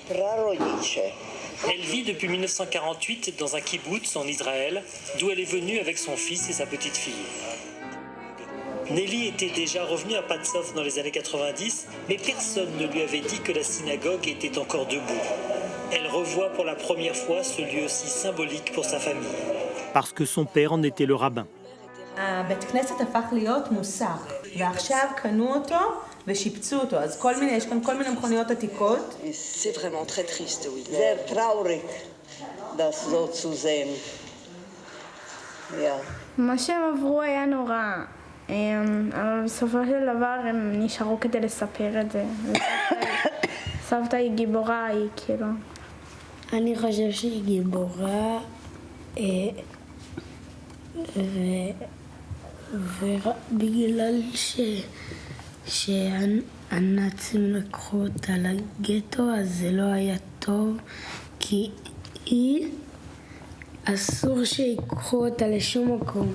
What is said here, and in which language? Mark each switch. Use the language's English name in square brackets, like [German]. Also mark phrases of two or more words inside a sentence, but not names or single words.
[French] Elle vit depuis 1948 dans un kibbutz en Israël, d'où elle est venue avec son fils et sa petite fille. Nelly était déjà revenue à Patzov dans les années 90, mais personne ne lui avait dit que la synagogue était encore debout. Elle revoit pour la première fois ce lieu si symbolique pour sa famille. Parce que son père en était le rabbin. [Hebrew] הבית כנסת הפך להיות מוסך, ועכשיו קנו אותו ושיפצו אותו, אז יש כאן כל מיני מכוניות עתיקות. [French] C'est vraiment très triste, oui. [German] Sehr traurig, das so zu sehen. [Hebrew] מה שהם עברו היה נורא, אבל בסופו של דבר הם נשארו כדי לספר את זה. סבתא היא גיבורה, היא כאילו. אני חושב שהיא גיבורה, ובגלל הנאצים לקחו אותה לגטו, אז זה לא היה טוב, כי אסור שיקחו אותה לשום מקום.